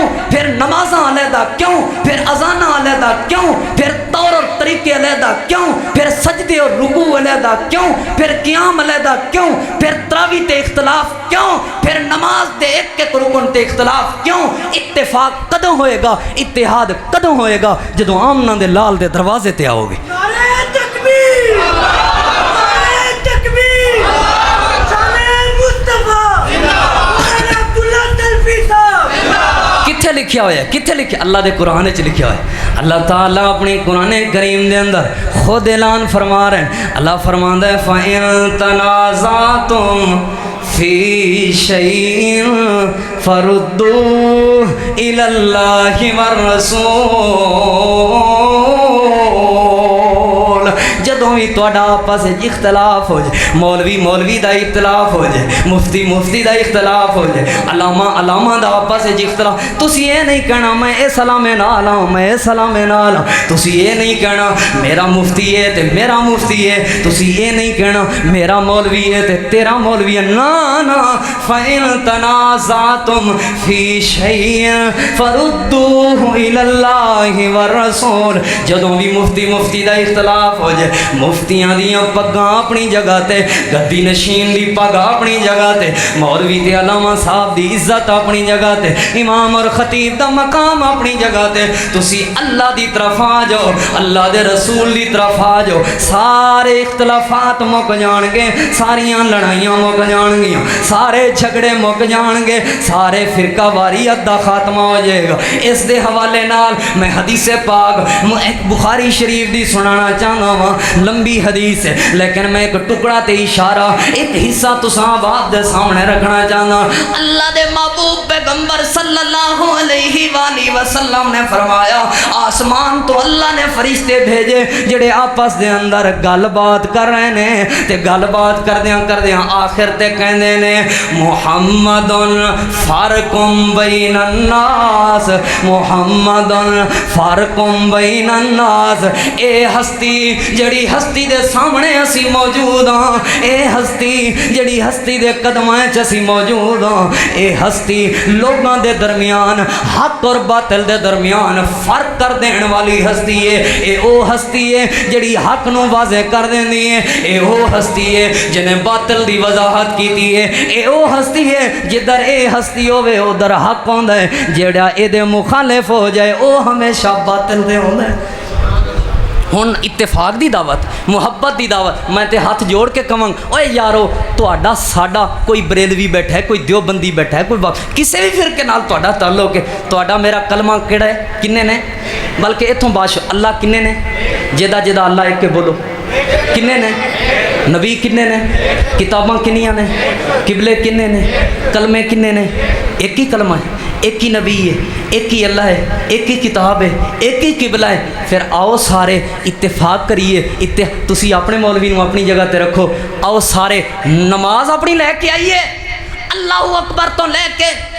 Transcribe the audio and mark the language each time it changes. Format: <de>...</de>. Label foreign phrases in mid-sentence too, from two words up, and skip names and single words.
<pa>پھر نمازاں علیحدہ کیوں؟ پھر اذاناں علیحدہ کیوں؟ پھر طور اور طریقے علیحدہ کیوں؟ پھر سجدے اور رکوع علیحدہ کیوں؟ پھر قیام علیحدہ کیوں؟ پھر تراویح تے اختلاف کیوں؟ پھر نماز دے ایک ایک رکن تے اختلاف کیوں؟ اتفاق کدوں ہوئے گا، اتحاد کدوں ہوئے گا؟ جدوں آمنہ دے لال دے دروازے تے آؤ گے۔ کتھے لکھیا ہوا ہے؟ کتھے لکھیا؟ اللہ دے قرآن وچ لکھیا ہوا ہے۔ اللہ تعالیٰ اپنی قرآن کریم دے اندر خود اعلان فرما رہے ہیں۔ اللہ فرماندا ہے</pa> <ar>فَإِن تَنَازَعْتُمْ فِي شَيْءٍ فَرُدُّوهُ إِلَى اللَّهِ وَالرَّسُولِ۔</ar> <pa>جدوں بھی تہاڈا آپس وچ اختلاف ہو جائے، مولوی مولوی دا اختلاف ہو جائے، مفتی مفتی دا اختلاف ہو جائے، علامہ علامہ دا آپس وچ اختلاف، تسی یہ نہیں کہنا میں اس سلامے نال ہاں، میں اس سلامے نال ہاں، تسی یہ نہیں کہنا میرا مفتی ہے تے میرا مفتی ہے، تسی یہ نہیں کہنا میرا مولوی ہے تے تیرا مولوی ہے، نا نا</pa> <ar>فَإِن تَنَازَعْتُمْ فِي شَيْءٍ فَرُدُّوهُ إِلَى اللَّهِ اللہ والرسول</ar> <pa>جدوں بھی مفتی دا اختلاف ہو جائے مفتیاں دیاں پگاں اپنی جگہ تے گدی نشین دی پگ اپنی جگہ تے مولوی تے علامہ صاحب دی عزت اپنی جگہ تے امام اور خطیب دا مقام اپنی جگہ تے تسی اللہ دی طرف آ جاؤ اللہ دے رسول دی طرف آ جاؤ سارے اختلافات مک جان گے ساریاں لڑائیاں مک جان گیاں سارے جھگڑے مک جان گے سارے فرقہ واریت دا خاتمہ ہو جائے گا اس دے حوالے نال میں حدیث پاک ایک بخاری شریف دی سنانا چاہنا ہوں لمبی حدیث ہے لیکن میں ایک ٹکڑا تے اشارہ ایک حصہ تساں بات دے سامنے رکھنا چاہنا اللہ دے محبوب پیغمبر</pa> <ar>صلی اللہ علیہ وآلہ وسلم</ar> <pa>نے فرمایا آسمان تو اللہ نے فرشتے بھیجے جڑے آپس دے اندر گل بات کر رہے نے تے گل بات کردیاں آخر تے کہندے نے</pa> <ar>محمد فرقم بین الناس محمد فرقم بین الناس</ar> <pa>اے ہستی جڑی ہستی دے سامنے اسی موجود ہاں اے ہستی جڑی ہستی دے قدماں چ اسی موجود ہاں اے ہستی لوگاں دے درمیان حق اور باطل دے درمیان فرق کر دین والی ہستی ہے اے او ہستی ہے جڑی حق نو واضح کر دیندی ہے اے او ہستی ہے جنے باطل دی وضاحت کیتی ہے اے او ہستی ہے جدھر اے ہستی ہوے ادھر حق ہوندا ہے جیڑا اے دے مخالف ہو جائے او ہمیشہ باطل دے ہوندا ہے ہن اتفاق دی دعوت محبت دی دعوت میں تے ہاتھ جوڑ کے کہاں اوے یارو تہاڈا ساڈا کوئی بریلوی بیٹھا ہے کوئی دیوبندی بیٹھا ہے کوئی کسی بھی فرقے نال تہاڈا تعلق ہے تہاڈا میرا کلمہ کیڑا ہے کنے نے بلکہ ایتھوں باش اللہ کنے نے جدا جدا اللہ ایک کے بولو کنے نے نبی کنے نے کتاباں کنیاں نے قبلے کنے نے کلمے کنے نے ایک ہی کلمہ ہے ایک ہی نبی ہے ایک ہی اللہ ہے ایک ہی کتاب ہے ایک ہی قبلہ ہے پھر آؤ سارے اتفاق کریے تسی اپنے مولوی نو اپنی جگہ تے رکھو آؤ سارے نماز اپنی لے کے آئیے</pa> <ar>اللہ اکبر</ar> <pa>تو لے کے</pa>